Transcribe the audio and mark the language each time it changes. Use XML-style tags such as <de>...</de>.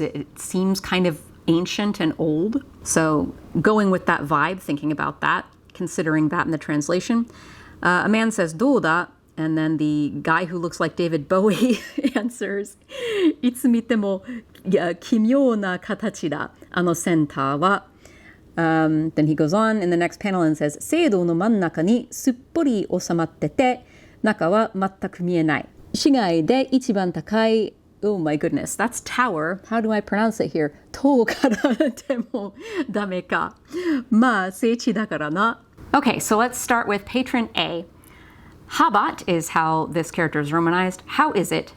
<en>It seems kind of ancient and old. So going with that vibe, thinking about that, considering that in the translation, a man says,</en> <ja>"どうだ?"</ja> <en>And then the guy who looks like David Bowie answers,</en> <ja>"いつ見ても奇妙な形だ、あのセンターは."</ja> <en>Then he goes on in the next panel and says,</en> <ja>聖堂の真ん中にすっぽり収まってて、中は全く見えない。市街で一番高い、</ja> <en>oh my goodness, that's tower. How do I pronounce it here?</en> <ja>塔からでもダメか。まあ、聖地だからな。</ja> <en>Okay, so let's start with patron A. Habat is how this character is romanized. How is it?</en>